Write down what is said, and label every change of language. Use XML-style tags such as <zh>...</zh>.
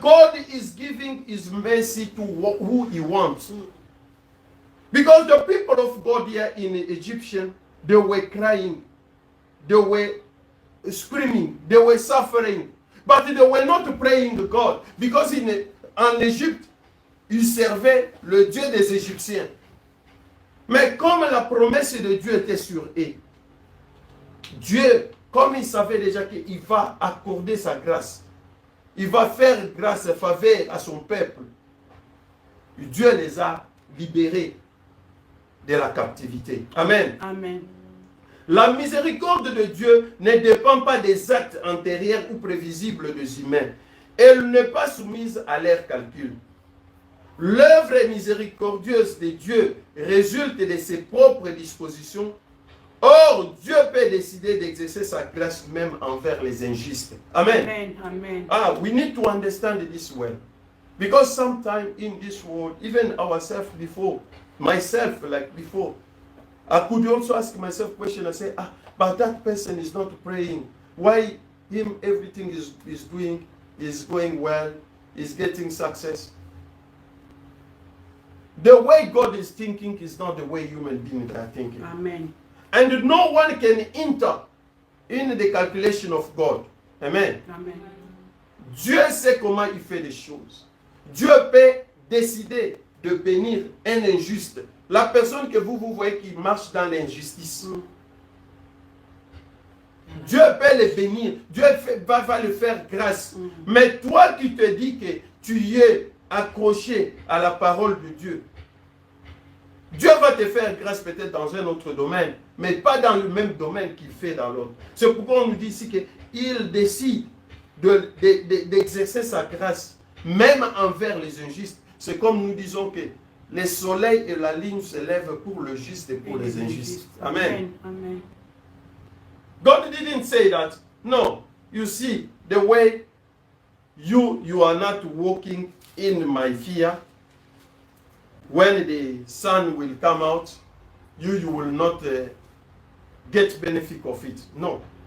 <en>God is giving His mercy to who He wants. Because the people of God here in Egyptian, they were crying, they were screaming, they were suffering, but they were not praying to God.</en> <fr>Because en Égypte, ils servaient le Dieu des Égyptiens. Mais comme la promesse de Dieu était sur eux, Dieu, comme il savait déjà qu'il va accorder sa grâce, il va faire grâce et faveur à son peuple, Dieu les a libérés de la captivité. Amen. Amen. La miséricorde de Dieu ne dépend pas des actes antérieurs ou prévisibles des humains. Elle n'est pas soumise à leurs calculs. L'œuvre miséricordieuse de Dieu résulte de ses propres dispositions. Or, Dieu peut décider d'exercer sa grâce même envers les injustes. Amen. Amen. Amen.</fr> <en>We need to understand this well. Because sometimes in this world, even ourselves before, myself like before, I could also ask myself question and say, but that person is not praying. Why him everything is doing, is going well, is getting success? The way God is thinking is not the way human beings are thinking. Amen. And no one can enter in the calculation of God. Amen. Amen.</en> <fr>Dieu sait comment il fait les choses. Dieu peut décider de bénir un injuste. La personne que vous voyez qui marche dans l'injustice. Dieu peut le bénir. Dieu va le faire grâce. Mais toi qui te dis que tu y es accroché à la parole de Dieu, Dieu va te faire grâce peut-être dans un autre domaine, mais pas dans le même domaine qu'il fait dans l'autre. C'est pourquoi on nous dit ici qu'il décide d'exercer sa grâce, même envers les injustes. C'est comme nous disons que le soleil et la lune se lèvent pour le juste et pour les injustes. Amen. Amen.</fr> <en>God didn't say that. No. You see, the way you are not walking in my fear, when the sun will come out, you will not get benefit of it. No.</en>